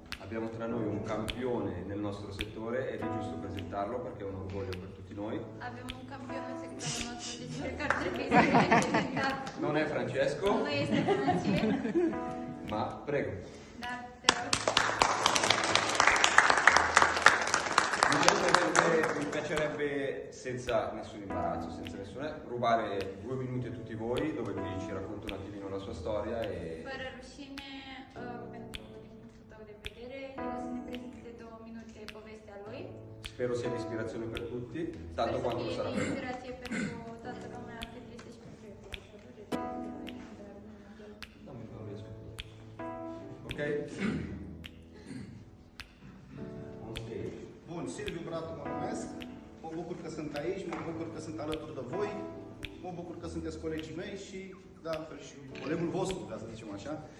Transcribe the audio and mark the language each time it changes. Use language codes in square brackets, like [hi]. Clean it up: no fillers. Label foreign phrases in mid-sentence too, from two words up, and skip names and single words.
[it] Abbiamo tra noi un campione nel nostro settore ed è giusto presentarlo perché è un orgoglio per tutti noi. Abbiamo un campione nel settore nostro, [ro] deci cred că ar trebui să fie prezentat. [it] Non è Francesco, [ro] Nu este Francesco, [it] ma prego. [ro] dar te rog. [it] Mi piacerebbe, senza nessun imbarazzo, senza nessuna, rubare 2 minuti a tutti voi dove lui ci racconta un attimino la sua storia e... [ro] Fără rușine, pentru din punctul tău de vedere, el o să ne prezinte 2 minute povestea lui. [it] Spero sia di ispirazione per tutti, tanto [ro] Sper [it] quanto lo [ro] să [it] sarà [ro] fie [it] per [ro] de [it] me. [ro] inspirație pentru toată lumea, cât este și pentru el. Ok? [en] On stage. [ro] Bun, Silviu Bratu mă numesc, mă bucur că sunt aici, mă bucur că sunt alături de voi, mă bucur că sunteți colegii mei și, de altfel, și colegul vostru, ca să zicem așa.